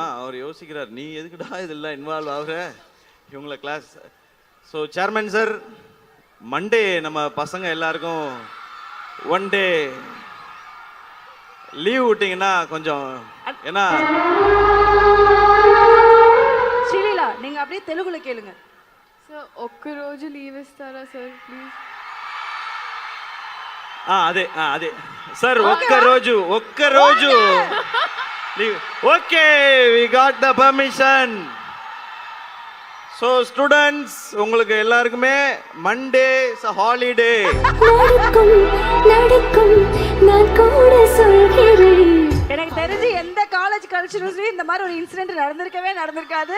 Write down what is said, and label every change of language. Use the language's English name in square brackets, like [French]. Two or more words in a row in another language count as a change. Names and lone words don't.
[Tamil] அவர் யோசிக்கிறார், நீ எதுக்குடா இதெல்லாம் இன்வால்வ் ஆகுற இவங்கள கிளாஸ். [English] so chairman sir, [Tamil] மண்டே நம்ம பசங்க எல்லாருக்கும் [English] 1 day leave [Tamil] விட்டீங்கன்னா கொஞ்சம். ஏன்னா శ్రీలీలా நீங்க அப்படியே தெலுங்குல கேளுங்க. [Telugu] సార్ ఒక్క రోజు లీవ్ ఇస్తారా సార్ ప్లీజ్? అదే సార్ ఒక్క రోజు లీవ్. [English] okay, we got the permission. so students [Tamil] உங்களுக்கு எல்லாருக்குமே [English] Monday is a holiday. [Tamil] எனக்கு தெரிஞ்சு எந்த காலேஜ் கல்ச்சரல்ஸ்லயும் இந்த மாதிரி ஒரு இன்சிடென்ட் நடந்திருக்காது.